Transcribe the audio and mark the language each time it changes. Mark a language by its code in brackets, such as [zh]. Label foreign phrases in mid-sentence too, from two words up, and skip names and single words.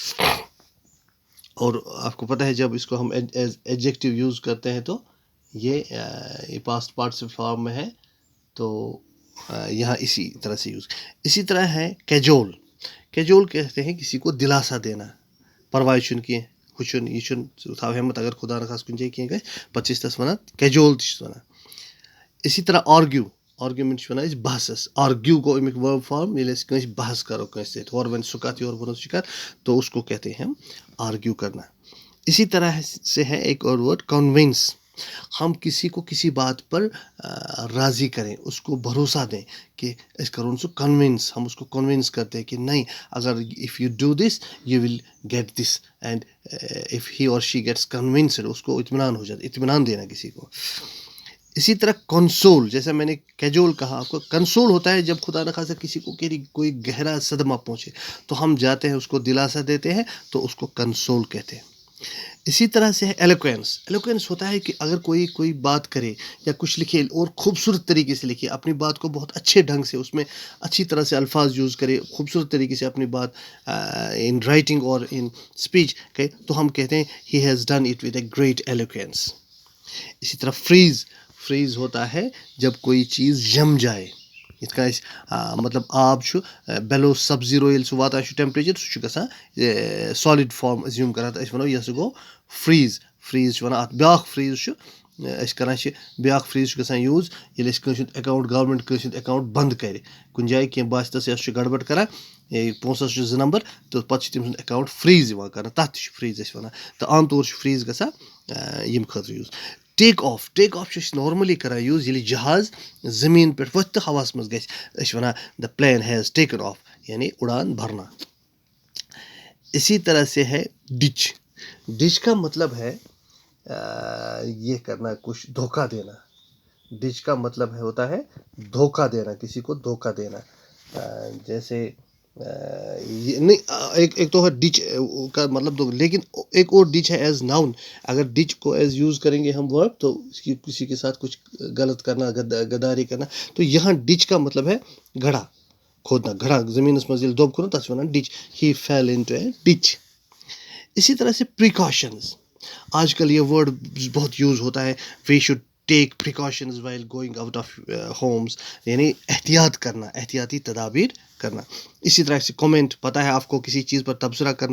[ur] اور آپ کو پتہ ہے جب اس کو ہم [en] as adjective [ur] یوز کرتے ہیں تو یہ [en] past participle form [ur] میں ہے، تو یہاں اسی طرح سے یوز۔ اسی طرح ہے کیجول کہتے ہیں کسی کو دلاسا دینا، [ks] پرواہ چھُنہٕ کینٛہہ، ہُہ چھُنہٕ یہِ چھُنہٕ تھاو ہمت، اگر خدا نخواستہ کُنہِ جایہِ کینٛہہ گژھِ پتہٕ چھِ أسۍ تس ونان کیجول تہِ چھِس ونان۔ اسی طرح آرگیومنٹ چھِ ونان أسۍ بحثس، آرگیو گوٚو امیُک [en] verb form, [ks] ییٚلہِ أسۍ کٲنٛسہِ بحث کرو کٲنٛسہِ سۭتۍ، ہورٕ وَنہِ سُہ کتھ یورٕ وَنو سُہ کتھ، [ur] تو اس کو کہتے ہیں ہم آرگیو کرنا۔ اسی طرح سے ہے ایک اور ورڈ کنونس، ہم کسی کو کسی بات پر راضی کریں، اس کو بھروسہ دیں کہ [ks] اس کرو سو [ur] کنونس، ہم اس کو کنونس کرتے ہیں کہ نہیں، اگر [en] if you do this you will get this, and if he or she gets convinced, [ur] اس کو اطمینان ہو جاتا، اطمینان دینا کسی کو۔ اسی طرح کنسول، جیسا میں نے کیجول کہا آپ کو، کنسول ہوتا ہے جب خدا نخواستہ کسی کو کوئی گہرا صدمہ پہنچے تو ہم جاتے ہیں اس کو دلاسا دیتے ہیں، تو اس کو کنسول کہتے ہیں۔ اسی طرح سے ہے ایلوکوینس ہوتا ہے کہ اگر کوئی بات کرے یا کچھ لکھے اور خوبصورت طریقے سے لکھے، اپنی بات کو بہت اچھے ڈھنگ سے، اس میں اچھی طرح سے الفاظ یوز کرے، خوبصورت طریقے سے اپنی بات [en] in writing or in speech [ur] کہ، تو ہم کہتے ہیں [en] he has done it with a great eloquence. [ur] اسی طرح فریز ہوتا ہے جب کوئی چیز جم جائے، [ks] یت کن مطلب آب چھُ [en] below sub zero [ks] ییٚلہِ سُہ واتان چھُ ٹیمپریچر، سُہ چھُ گژھان [en] solid form [ks] ایزیوٗم کران، تہٕ أسۍ وَنو یہِ ہسا گوٚو فریز چھِ وَنان اَتھ بیٛاکھ فریز چھُ أسۍ کران چھِ، بیٛاکھ فریز چھُ گژھان یوٗز ییٚلہِ أسۍ کٲنٛسہِ ہُنٛد اٮ۪کاوُنٛٹ، گورمٮ۪نٛٹ کٲنٛسہِ ہُنٛد اٮ۪کاوُنٛٹ بنٛد کرِ کُنہِ جایہِ، کینٛہہ باسہِ تس یہِ ہسا چھُ گڑبڑ کران، پونٛسس چھُ 2 نمبر، تہٕ پتہٕ چھُ تٔمۍ سُنٛد اٮ۪کاوُنٛٹ فریز یِوان کرنہٕ، تتھ تہِ چھُ فریز أسۍ وَنان، تہٕ عام طور چھُ فریز گژھان ییٚمہِ خٲطرٕ یوٗز۔ [en] take off [ks] چھِ أسۍ نارملی کران یوٗز ییٚلہِ جہاز زٔمیٖن پٮ۪ٹھ ؤتھۍ تہٕ ہوہَس منٛز گژھِ، أسۍ چھِ وَنان [en] the plane has taken off, [ur] یعنی اڑان بھرنا۔ اسی طرح سے ہے ڈچ کا مطلب ہے یہ کرنا، کچھ دھوکہ دینا، ڈچ کا مطلب ہوتا ہے دھوکہ دینا، کسی کو دھوکہ دینا، جیسے یہ نہیں ایک تو ہے ڈچ کا مطلب دو، لیکن ایک اور ڈچ ہے [en] as noun. [ur] اگر ڈچ کو ایز یوز کریں گے ہم ورب تو کسی کے ساتھ کچھ غلط کرنا، غداری کرنا، تو یہاں ڈچ کا مطلب ہے گڑھا کھودنا، گڑھا [ks] زمینس منٛز ییٚلہِ دوٚب کھوٚنو تَتھ چھِ وَنان ڈچ. [en] he fell into a ditch. [ur] اسی طرح سے پریکاشنز، آج کل یہ ورڈ بہت یوز ہوتا ہے. [en] we should take precautions while going out of homes, [ur] یعنی احتیاط کرنا، احتیاطی تدابیر کرنا. اسی طرح سے کومنٹ، پتہ ہے آپ کو کسی چیز پر تبصرہ کرنا.